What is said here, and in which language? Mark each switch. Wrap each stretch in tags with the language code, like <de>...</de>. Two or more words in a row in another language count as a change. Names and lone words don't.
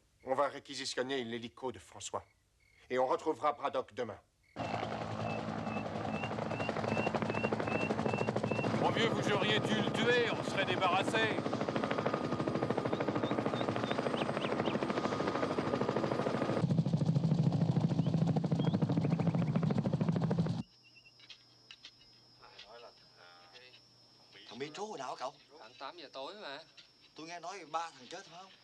<fr>On va réquisitionner l'hélico de François. Et on retrouvera Braddock demain. Mon vieux, vous auriez dû le tuer, on serait débarrassé.</fr> <vi>Thằng Mitro hồi nào hả cậu? Khoảng 8 giờ tối mà. Tôi nghe nói 3 thằng chết phải không?</vi>